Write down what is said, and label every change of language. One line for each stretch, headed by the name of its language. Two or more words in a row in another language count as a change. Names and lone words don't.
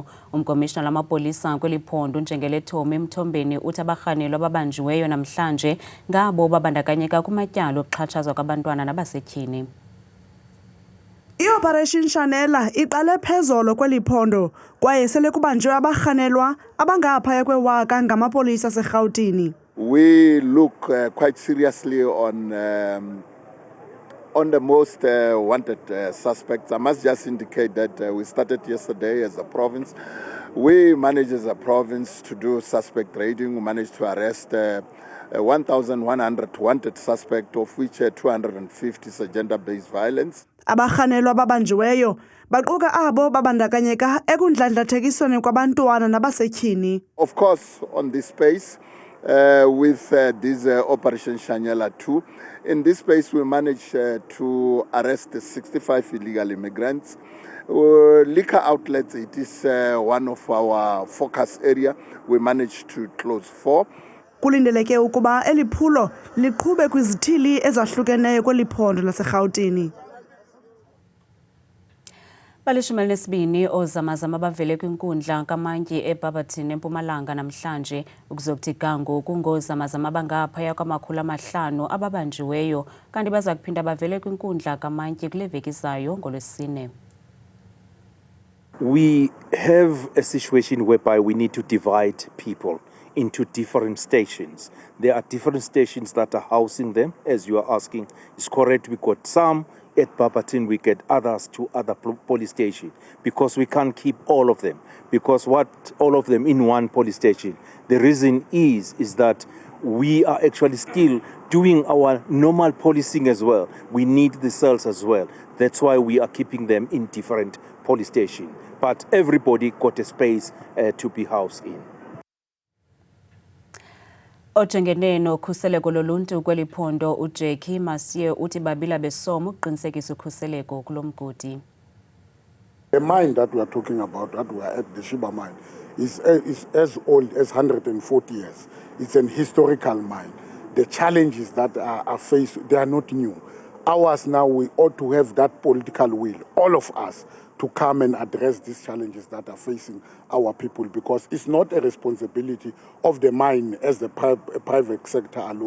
Xhosa: Umkomishina lamapolisa kweli phondo Njengelethomi Emthombeni uthi abarhanelwa ababanjiweyo namhlanje ngabo babandakanyeka kumatyala okuxhatshazwa kwabantwana nabasetyhini. I-Operation Shanela iqale phezolo kweli phondo kwaye sele kubanjwe abarhanelwa abangaphaya kwewaka ngamapolisa aseRhawutini.
English: We look quite seriously on the most wanted suspects. I must just indicate that we started yesterday as a province. We managed as a province to do suspect raiding. We managed to arrest 1,100 wanted suspects, of which 250 is gender-based violence.
Xhosa: Abarhanelwa ababanjiweyo baquka abo babandakanyeka ekundlandlathekisweni kwabantwana nabasetyhini.
English: Of course, on this space, with this Operation Shanela 2, In this space, we managed to arrest 65 illegal immigrants. Liquor outlets, it is one of our focus area. We managed to close 4.
Xhosa: Kulindeleke ukuba eli phulo liqhube kwizithili ezahlukeneyo kweli phondo laseRhawutini. Balishumi lesibini ozamazama bavele kwinkundla kamantyi eBarberton eMpumalanga namhlanje ukuzokuthi gangu kungozamazama abangaphaya kwama500 ababanjiweyo kanti baza kuphinda bavele kwinkundla kamantyi kule veki izayo ngoLwesine.
English: We have a situation whereby we need to divide people into different stations. There are different stations that are housing them, as you are asking. It's correct, we got some at Barberton, we get others to other police stations because we can't keep all of them. Because what all of them in one police station, the reason is that we are actually still doing our normal policing as well. We need the cells as well. That's why we are keeping them in different police stations. But everybody got a space to be housed in.
Xhosa: Ojengene nokhuseleko loluntu kweli phondo uJackie Masiye uthi babila besomo ukuqinisekisa ukhuseleko kulo mgodi.
English: The mine that we are talking about, that we are at the Sheba mine, is as old as 140 years. It's an historical mine. The challenges that are faced, they are not new. Ours now, we ought to have that political will, all of us, to come and address these challenges that are facing our people, because it's not a responsibility of the mine as the private sector alone.